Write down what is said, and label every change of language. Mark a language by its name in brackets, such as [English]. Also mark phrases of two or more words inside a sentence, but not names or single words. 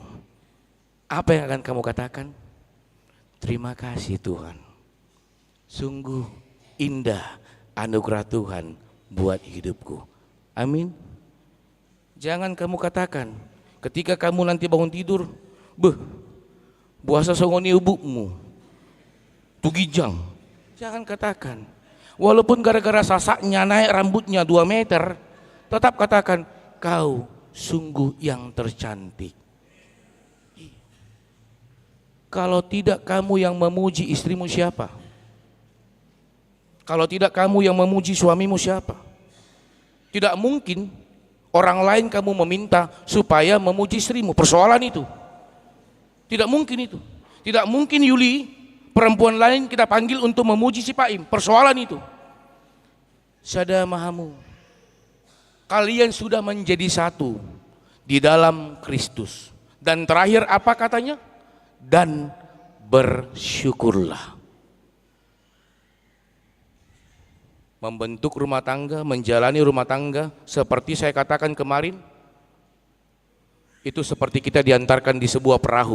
[Indonesian] Apa yang akan kamu katakan? Terima kasih Tuhan. Sungguh indah anugerah Tuhan buat hidupku. Amin. Jangan kamu katakan ketika kamu nanti bangun tidur, [Batak Toba] buasa songoni ubukmu tugijang. [Indonesian] Jangan katakan. Walaupun gara-gara sasaknya naik rambutnya 2 meter, tetap katakan, kau sungguh yang tercantik. Kalau tidak kamu yang memuji istrimu siapa? Kalau tidak kamu yang memuji suamimu siapa? Tidak mungkin orang lain kamu meminta supaya memuji istrimu. Persoalan itu. Tidak mungkin itu. Tidak mungkin Yuli, perempuan lain kita panggil untuk memuji si Paim. Persoalan itu. [Batak Toba] Sada mahamu. [Indonesian] Kalian sudah menjadi satu di dalam Kristus. Dan terakhir apa katanya? Dan bersyukurlah. Membentuk rumah tangga, menjalani rumah tangga, seperti saya katakan kemarin, itu seperti kita diantarkan di sebuah perahu.